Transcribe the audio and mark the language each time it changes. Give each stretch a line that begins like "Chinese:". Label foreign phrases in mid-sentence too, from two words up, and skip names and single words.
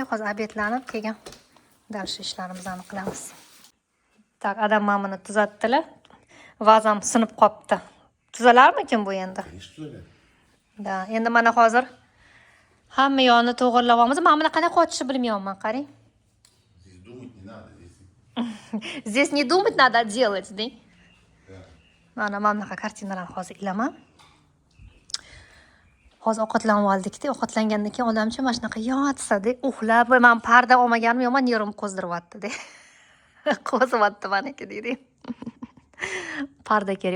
Uzbek: Hozir obedlanib kelgan. Dalshi ishlarimizni qilamiz. Tak, adam mana buni tuzatdilar. Vazam sinib qopti. Tuzalarmikin bu endi? Da, endi mana hozir hamma yo'lni to'g'irlab olamiz. Men buni qanday qochishni bilmayapman, qarang.
Russian: Здесь не думать надо, делать, да?
Uzbek: Mana bunaqa kartinalarni hozir ilaman. Hozir ovqatlanib oldik-da, ovqatlangandan keyin odamcha mana shunaqa yotsa-da, uxlab, men parda olmaganim yo'q, men nerim qo'zdiryapti-da. Qo'zyapti meniki deydi. Parda kerak.